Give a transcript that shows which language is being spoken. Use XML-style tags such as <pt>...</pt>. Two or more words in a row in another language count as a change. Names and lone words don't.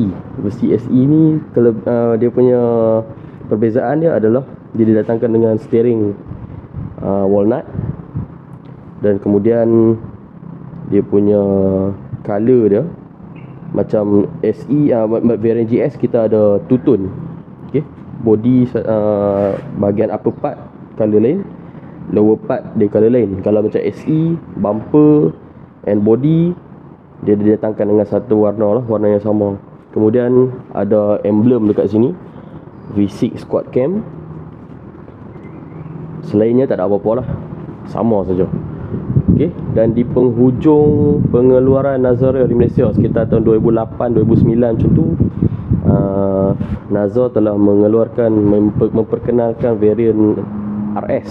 <ms>Versi SE ni dia punya perbezaan dia adalah dia didatangkan dengan</ms> <en>steering walnut.</en> <ms>Dan kemudian dia punya color dia macam SE, variant GS kita ada</ms> <en>two tone.</en> <ms>Okay, body bahagian</ms> <en>upper part</en> <ms>color lain,</ms> <en>lower part</en> <ms>dia color lain. Kalau macam SE,</ms> <en>bumper and body</en> <ms>dia didatangkan dengan satu warna lah, warna yang sama. Kemudian ada emblem dekat sini, V6</ms> <en>quad cam.</en> <ms>Selainnya tak ada apa-apa lah, sama saja. Okay. Dan di penghujung pengeluaran Nazaria di Malaysia sekitar tahun 2008, 2009 macam tu, Nazar telah mengeluarkan, memperkenalkan variant RS.</ms>